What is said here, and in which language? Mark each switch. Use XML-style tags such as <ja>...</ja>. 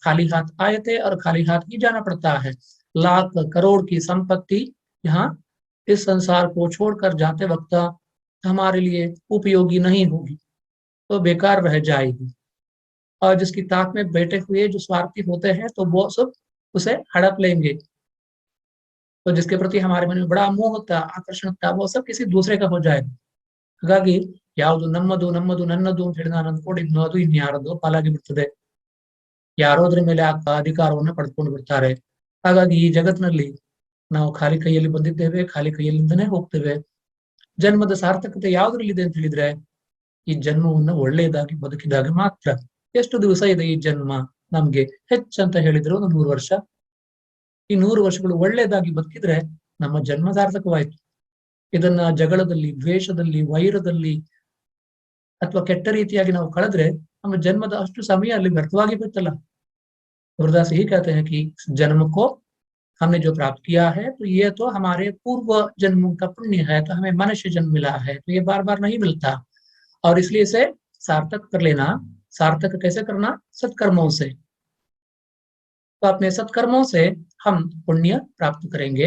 <hi>खाली हाथ आए थे और खाली हाथ ही जाना पड़ता है. लाख करोड़ की संपत्ति यहाँ इस संसार को छोड़कर जाते वक्त हमारे लिए उपयोगी नहीं होगी, तो बेकार रह जाएगी. और जिसकी ताक में बैठे हुए जो स्वार्थी होते हैं, तो वो सब उसे हड़प लेंगे. तो जिसके प्रति हमारे मन में बड़ा मोह होता, आकर्षण होता, वो सब किसी दूसरे का हो जाएगा.</hi> <kn>ಹಾಗಾಗಿ ಯಾವುದು ನಮ್ಮದು ನಮ್ಮದು ನನ್ನದು ಅಂತ ಹೇಳಿ ನಾನು ಅಂದ್ಕೊಂಡಿದ್ನೋ ಅದು ಇನ್ಯಾರದೋ ಪಾಲಾಗಿ ಬಿಡ್ತದೆ. ಯಾರೋ ಅದ್ರ ಮೇಲೆ ಆ ಅಧಿಕಾರವನ್ನು ಪಡೆದುಕೊಂಡು ಬಿಡ್ತಾರೆ. ಹಾಗಾಗಿ ಈ ಜಗತ್ತಿನಲ್ಲಿ ನಾವು ಖಾಲಿ ಕೈಯಲ್ಲಿ ಬಂದಿದ್ದೇವೆ, ಖಾಲಿ ಕೈಯಲ್ಲಿಂದನೇ ಹೋಗ್ತೇವೆ. ಜನ್ಮದ ಸಾರ್ಥಕತೆ ಯಾವ್ದ್ರಲ್ಲಿದೆ ಅಂತ ಹೇಳಿದ್ರೆ, ಈ ಜನ್ಮವನ್ನು ಒಳ್ಳೆಯದಾಗಿ ಬದುಕಿದಾಗ ಮಾತ್ರ. ಎಷ್ಟು ದಿವಸ ಇದೆ ಈ ಜನ್ಮ? ನಮ್ಗೆ ಹೆಚ್ಚಂತ ಹೇಳಿದ್ರೆ ಒಂದು 100 ವರ್ಷ. ಈ 100 ವರ್ಷಗಳು ಒಳ್ಳೆಯದಾಗಿ ಬದುಕಿದ್ರೆ ನಮ್ಮ ಜನ್ಮ ಸಾರ್ಥಕವಾಯ್ತು. ಇದನ್ನ ಜಗಳದಲ್ಲಿ, ದ್ವೇಷದಲ್ಲಿ, ವೈರದಲ್ಲಿ ಅಥವಾ ಕೆಟ್ಟ ರೀತಿಯಾಗಿ ನಾವು ಕಳೆದ್ರೆ ನಮ್ಮ ಜನ್ಮದ ಅಷ್ಟು ಸಮಯ ಅಲ್ಲಿ व्यर्थವಾಗಿ ಬಿಡುತ್ತಲ್ಲ.</kn> <hi>गुरदास यही कहते हैं कि जन्म को हमने जो प्राप्त किया है, तो ये तो हमारे पूर्व जन्मों का पुण्य है, तो हमें मनुष्य जन्म मिला है, तो ये बार बार नहीं मिलता. और इसलिए इसे सार्थक कर लेना. सार्थक कैसे करना? सत्कर्मों से. तो अपने सत्कर्मों से हम पुण्य प्राप्त करेंगे.</hi>